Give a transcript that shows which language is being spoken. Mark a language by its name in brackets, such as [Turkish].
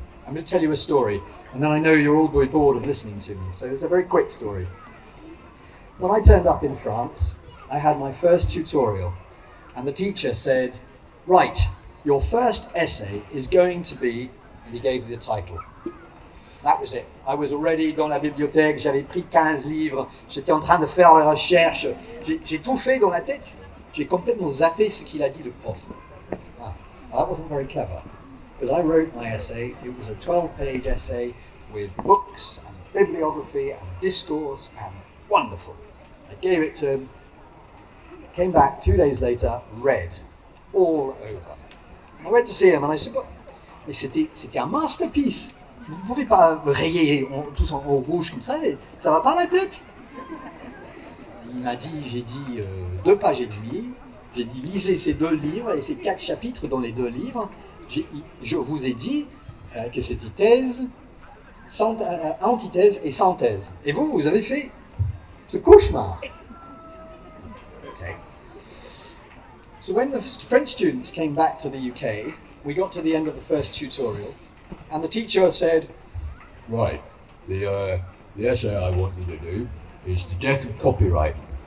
[English] I'm going to tell you a story, and then I know you're all going to be bored of listening to me, so it's a very quick story. When I turned up in France, I had my first tutorial, and the teacher said, right, your first essay is going to be, and he gave me the title. That was it. I was already [French] dans la bibliothèque, j'avais pris 15 livres, j'étais en train de faire la recherche, j'ai tout fait dans la tête, j'ai complètement zappé ce qu'il a dit le prof. [English] That wasn't very clever, because I wrote my essay. It was a 12-page essay with books and bibliography and discourse, and wonderful. I gave it to him. Came back 2 days later, red, all over. And I went to see him and I said, [French] mais c'était un [English] masterpiece. [French] Vous ne pouvez pas rayer tous en rouge comme ça, ça va pas la tête? Il m'a dit, j'ai dit 2 pages et demie, j'ai dit lisez ces 2 livres et ces 4 chapitres dans les 2 livres. Je vous ai dit que c'était thèse, antithèse et synthèse. Et vous avez fait ce cauchemar. [English] Okay. So when the French students came back to the UK, we got to the end of the first tutorial, and the teacher said, right, the essay I want you to do is the death of copyright.